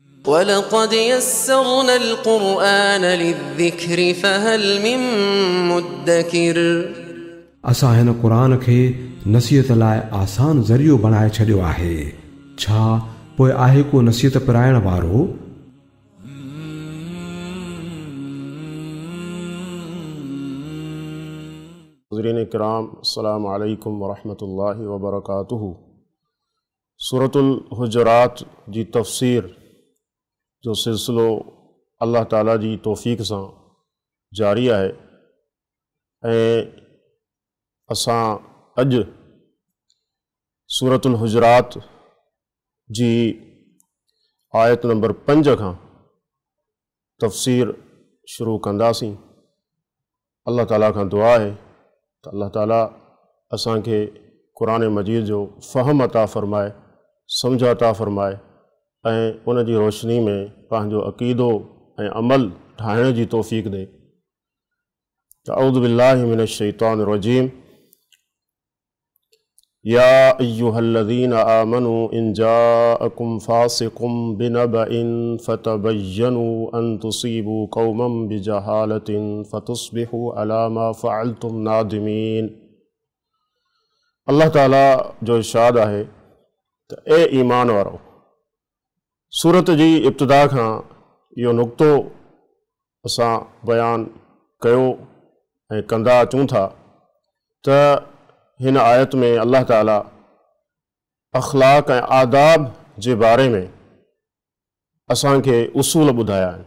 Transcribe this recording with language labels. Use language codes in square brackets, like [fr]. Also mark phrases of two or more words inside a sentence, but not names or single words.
[ar] وَلَقَدْ يَسَّرْنَا الْقُرْآنَ لِلذِّكْرِ فَهَلْ مِن مُّدَّكِرٍ [sd] असां हिन क़ुरान खे नसीहत लाइ आसान ज़रियो बणाए छॾियो आहे। छा पोइ आहे को नसीहत पिराइण वारो? हुज़ूरीन इकराम, [ar] السلام عليكم ورحمة الله وبركاته. [sd] सूरतुल हुजरात जी तफ़सीर जो सिलसिलो अल्लाह ताला जी तौफ़ीक़ सां जारी आहे ऐं असां अॼु सूरतुल हुजरात जी आयत नंबर 5 खां तफ़सीर शुरू कंदासीं। अल्लाह ताला खां दुआ आहे त अल्लाह ताला असांखे क़ुरान मजीद जो फ़हम अता फ़रमाए, सम्झ अता फ़रमाए ऐं उन जी रोशनी में पंहिंजो अक़ीदो ऐं अमल ठाहिण जी तौफ़ीक़ ॾे। [ar] أعوذ بالله من الشيطان الرجيم. يا أيها الذين آمنوا إن جاءكم فاسق بنبإ فتبينوا أن تصيبوا قوما بجهالة فتصبحوا على ما فعلتم نادمين. [sd] अल्लाह ताला जो इरशाद आहे त ए ईमान वारो, सूरत जी इब्तिदा खां इहो नुक़्तो असां बयान कयो ऐं कंदा अचूं था त हिन आयत में अल्लाह ताला अख़लाक़ ऐं आदाब जे बारे में असांखे उसूल ॿुधाया आहिनि।